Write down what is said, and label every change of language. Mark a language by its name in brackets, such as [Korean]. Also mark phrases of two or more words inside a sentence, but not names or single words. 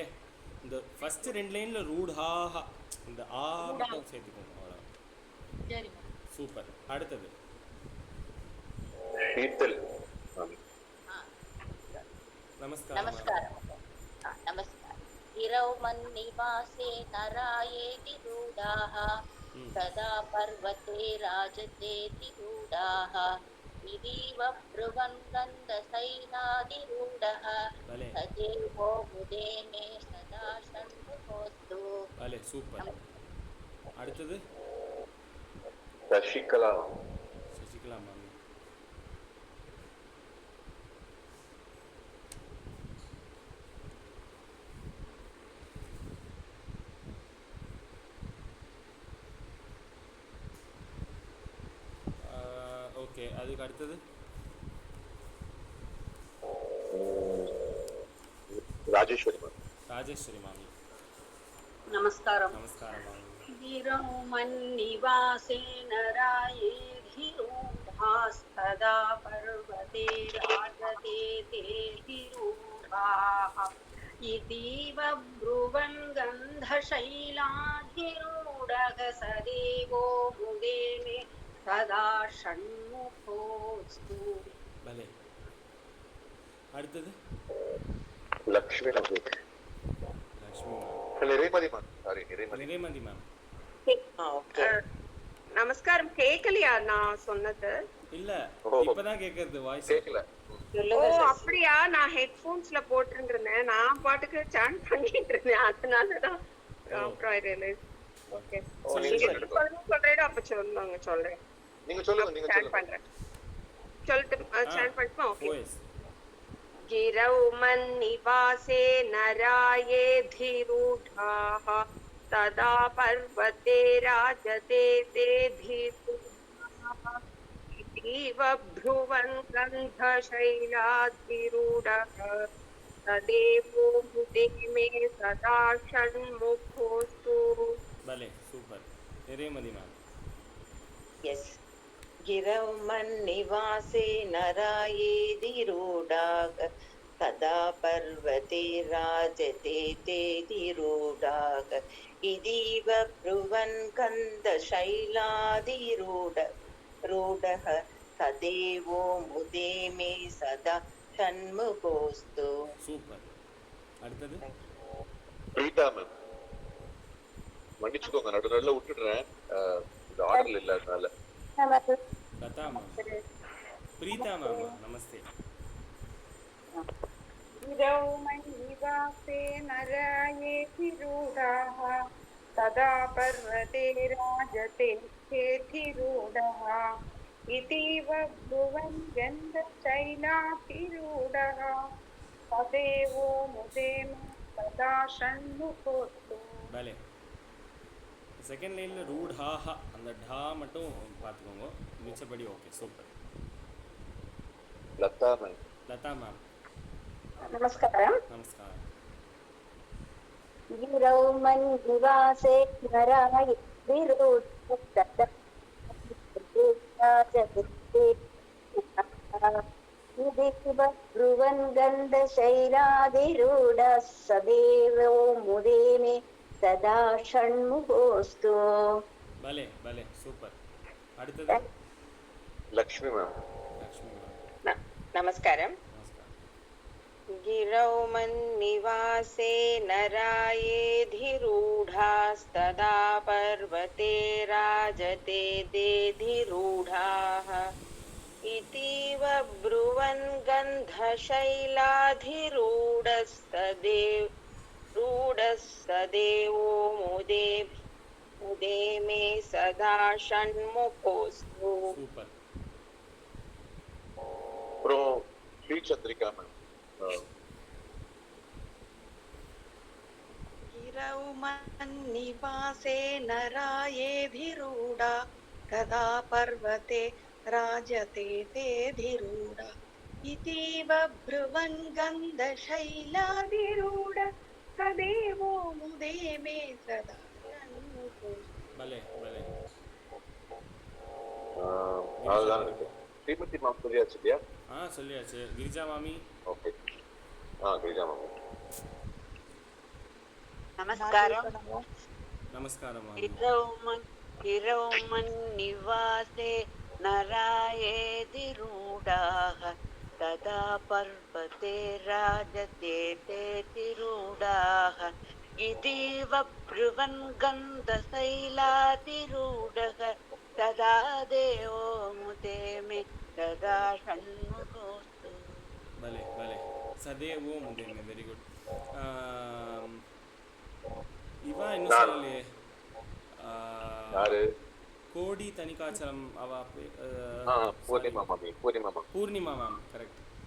[Tamil] இந்த ஃபர்ஸ்ட் 2 லைன்ல ரூடாக இந்த மட்டும் சேர்த்துக்கோங்க. சரி, சூப்பர். அடுத்தது நமஸ்காரம். நமஸ்காரம். [Sanskrit] गिरौ मन्निवासे नरायेति रूढाः सदा पर्वते राजतेति रूढाः इदीव ब्रुवन् गन्धशैलाधिरूढः तदेवो मुदे मे सदा षण्मुखोऽस्तु. [Tamil] பலே சூப்பர். அடுத்தது சசிகலா. சசிகலா மாமி. ஓகே, அதுக்கு அடுத்தது ராஜேஸ்வரி மாமி. ராஜேஸ்வரி மாமி. நமஸ்காரம். நமஸ்காரம் மாமி. [Sanskrit] गिरौ मन्निवासे नरायेधिरूढास्तदा पर्वते राजते तेधिरूढाः इतीव ब्रुवन् गन्धशैलाधिरूढः सदेवो मुदे मे सदा षण्मुखोऽस्तु. [Tamil] பலே. அடுத்தது லக்ஷ்மி மாமி. லக்ஷ்மி மாமி. நிறைமதி மாமி. சாரி, நிறைமதி மேம். நமஸ்காரம். கேக்கலையா நான் சொன்னது? இல்ல, இப்பதான் கேக்குறது வாய்ஸ். கேக்கல. ஓ அப்படியா? நான் ஹெட்போன்ஸ்ல போட்டுருந்தேன். நான் பாட்டுக்கு சாண்ட் பண்ணிட்டு இருந்தேன். அதனாலதான் அப்புறம் [English] I realise. [Tamil] ஓகே, சொல்றேன். அப்ப சொல்றேன். நீங்க சொல்லுங்க. சாண்ட் பண்றேன். சொல்லட்டு சாண்ட் பண்ணுமா? ஓகே. [Sanskrit] गिरौ मन्निवासे नरायेधिरूढाः तदा पर्वते राजते तेधिरूढाः इतीव ब्रुवन् गन्धशैलाधिरूढः तदेवो मुदे मे सदा षण्मुखोऽस्तु. [Tamil] பலே சூப்பர். நிறைமதி மேம். எஸ். [Sanskrit] गिरौ मन्निवासे नरायेधिरूढाः तदा पर्वते राजते तेऽधिरूढाः इतीव ब्रुवन् रूढः तदेवो मुदे मे सदा षण्मुखोऽस्तु. [Tamil] சூப்பர். அடுத்தது பிரீதா மேம், மன்னிச்சுக்கோங்க, நடுநடுல விட்டுடுறேன், இந்த ஆர்டர்ல இல்ல அதனால. லதா மேம். பிரீதா மேம் நமஸ்தே. [Sanskrit] गिरौ मयिवासे नरायेऽधिरूढाः तदा पर्वते राजते चेऽधिरूढः इतीव ब्रुवन् गन्धशैलाधिरूढः तदेवो मुदे मे सदा षण्मुखोऽस्तु. [Tamil] பலே. செகண்ட் லைனில் ரூடாஹா அந்த டா மட்டும் பார்த்துக்கோங்க, மிச்சப்படி ஓகே. சூப்பர். லதா மேம். லதா மேம் நமஸ்காரம். நமஸ்காரம். [Sanskrit] गिरौ मन्निवासे नराय ब्रुवन् गन्धशैलाधिरूढः सदेवो मुदे मे सदा षण्मुखोऽस्तु. [Tamil] பலே பலே சூப்பர். அடுத்தது லக்ஷ்மி மேம். லக்ஷ்மி மேம் [Sanskrit] नमस्कारम्. [Tamil] நமஸ்காரம். [Sanskrit] गिरौ मन्निवासे नरायेऽधिरूढास्तदा पर्वते राजते तेऽधिरूढाः इतीव ब्रुवन् गन्धशैलाधिरूढस्तदेवो मुदे मे सदा षण्मुखोऽस्तु. [Tamil] சூப்பர். அப்புறம் ஸ்ரீ சந்திரிகா மேம். [Sanskrit] गिरौ मन्निवासे नरायेऽधिरूढा तदा पर्वते राजते तेऽधिरूढा इतीव ब्रुवन् गन्धशैलाधिरूढ तदेवो मुदे मे सदा षण्मुखोऽस्तु. [Tamil] பலே பலே. அதுதான் இருக்கு. ஸ்ரீமதி மேம் சொல்லியாச்சு இல்லையா? சொல்லியாச்சு. கிரிஜா மாமி. ஓகே. கிரிஜா மாமி. [Sanskrit] नमस्कारम्. [Tamil] நமஸ்காரம் மாமி. [Sanskrit] गिरौ मन्निवासे नरायेऽधिरूढाः तदा पर्वते राजते तेऽधिरूढाः इतीव ब्रुवन् गन्धशैलाधिरूढः तदा देवो मुदे मे सदा षण्मुखोऽस्तु. [Tamil] பலே பலே. [Sanskrit] सदेवो मुदे मे. [English] very good. [Tamil] இவா இன்னும் சொல்லலையே. யாரு? கோடி தனிகாச்சலம் அவ பூர்ணிமா மாமி. பூர்ணிமா மேம். கரெக்ட்.